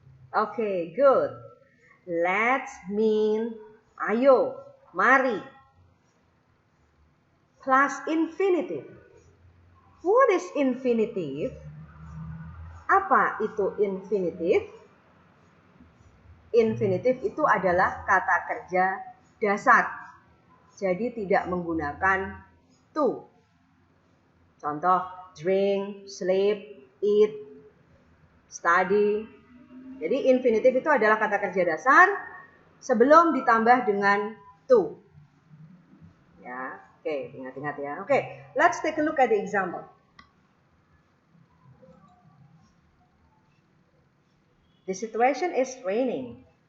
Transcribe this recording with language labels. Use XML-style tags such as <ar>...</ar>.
<en>Okay, good. Let's mean</en> <id>ayo, mari.</id> <en>Plus infinitive. What is infinitive?</en> <id>Apa itu infinitif? Infinitif itu adalah kata kerja dasar. Jadi tidak menggunakan to. Contoh, drink, sleep, eat, study. Jadi infinitif itu adalah kata kerja dasar sebelum ditambah dengan to. Ya, oke, ingat-ingat ya.</id> <en>Oke, let's take a look at the example. The situation is raining.</en>